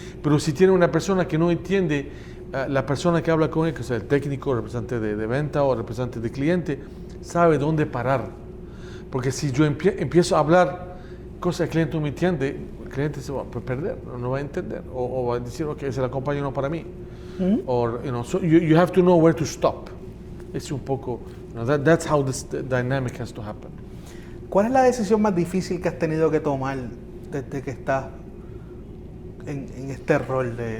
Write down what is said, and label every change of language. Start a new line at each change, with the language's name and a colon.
Spanish: Pero si tiene una persona que no entiende, la persona que habla con él, que sea el técnico, el representante de venta o el representante de cliente, sabe dónde parar. Porque si yo empiezo a hablar cosas que el cliente no me entiende, el cliente se va a perder, no va a entender, o va a decir, ok, esa es la compañía no para mí.
English: So you have to know where to stop.
Spanish: Es un poco,
English: that's how this dynamic has to happen.
Spanish: ¿Cuál es la decisión más difícil que has tenido que tomar desde que estás en este rol